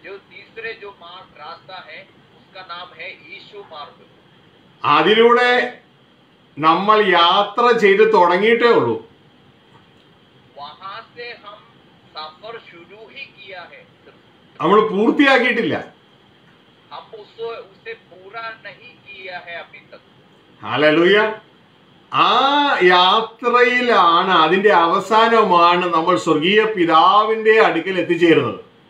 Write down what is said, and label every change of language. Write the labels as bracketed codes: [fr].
[hi] तीसरे जो मार्ग रास्ता है उसका नाम है यीशु मार्ग। [ml] അതിലൂടെ നമ്മൾ യാത്ര ചെയ്ത് തുടങ്ങിയിട്ടേ ഉള്ളൂ. [hi] वहां से हम सफर शुरू ही किया है, [ml] നമ്മൾ പൂർത്തിയാക്കിയിട്ടില്ല. [hi] हम उसे पूरा नहीं किया है अभी तक। [ml] ഹല്ലേലൂയ. ആ യാത്രയിലാണ്, അതിന്റെ അവസാനമാണ് നമ്മൾ സ്വർഗീയ പിതാവിന്റെ അടുക്കൽ എത്തിച്ചേരുന്നത്.